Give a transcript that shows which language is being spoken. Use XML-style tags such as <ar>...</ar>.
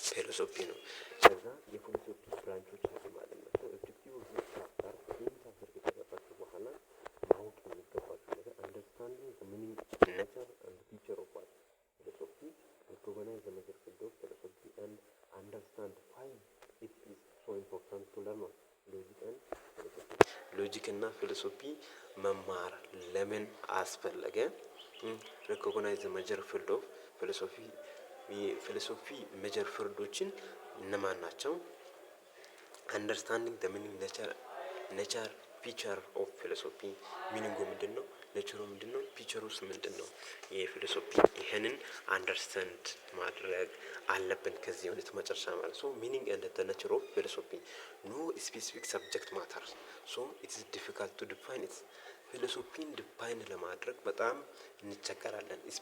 <am>ፊሎሶፊ ነው። ከዛ የፊሎሶፊ ብራንቾች አሉ ማለት ነው።</am> <en>ኦብጀክቲቭ ኦፍ ቻፕተር ቻፕተር</en> <am>ከተገባችሁ በኋላ ማወቅ የሚገባችሁ ነገር</am> <en>አንደርስታንዲንግ ዘ ሚኒንግ ኔቸር ኤንድ ፊቸር ኦፍ ዋት ፊሎሶፊ recognize the major field of philosophy and understand why it is so important to learn logic and philosophy.</en> <am>ሎጂክ እና ፊሎሶፊ መማር ለምን አስፈለገ?</am> <en>recognize the major field of philosophy</en> <am>የፊሎሶፊ ሜጀር ፊልዶችን እነማን ናቸው?</am> <en>understanding the meaning nature ፊቸር ኦፍ ፊሎሶፊ</en> <am>ሚኒንጉ ምንድነው? ኔቸሩ ምንድነው? ፊቸሩስ ምንድነው? የፊሎሶፊ ይሄንን አንደርስታንድ ማድረግ አለብን ከዚህ የሆነ መጨረሻ ማለት</am> <en>ሶ ሚኒንግ ኤንድ ዘ ኔቸር ኦፍ ፊሎሶፊ ኖ ስፔሲፊክ ሰብጀክት ማተር ሶ ኢት ኢዝ ዲፊካልት ቱ ዲፋይን ኢት።</en> <am>ፊሎሶፊን ዲፋይን ለማድረግ በጣም እንቸገራለን።</am>